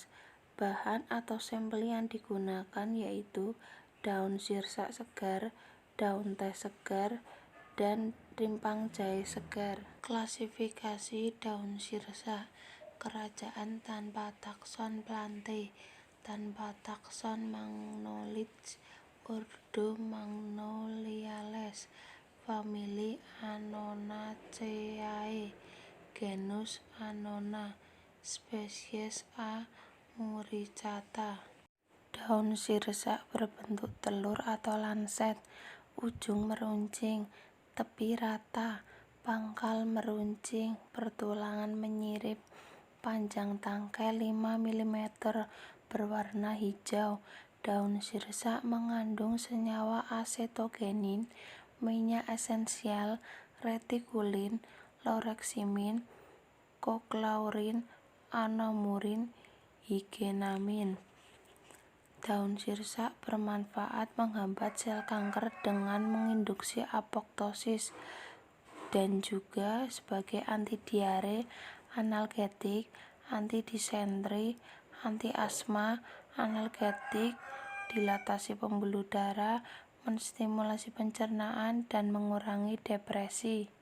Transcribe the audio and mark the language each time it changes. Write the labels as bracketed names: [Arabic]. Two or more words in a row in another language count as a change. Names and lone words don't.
[Indonesian] Bahan atau sampel yang digunakan yaitu daun sirsa segar, daun teh segar, dan rimpang jahe segar. Klasifikasi daun sirsa: kerajaan tanpa takson Plantae, tanpa takson Magnolia, ordo Magnoliales, famili Annonaceae, genus Annona, spesies A. muricata. Daun sirsa berbentuk telur atau lanset, ujung meruncing, tepi rata, pangkal meruncing, pertulangan menyirip, panjang tangkai 5 mm, berwarna hijau. Daun sirsa mengandung senyawa acetogenin, minyak esensial, retikulin, laureximin, koklaurin, anomurin, higenamin. Daun sirsa bermanfaat menghambat sel kanker dengan menginduksi apoptosis dan juga sebagai anti diare, analgetik, anti disentri, anti asma, analgetik, dilatasi pembuluh darah, menstimulasi pencernaan, dan mengurangi depresi.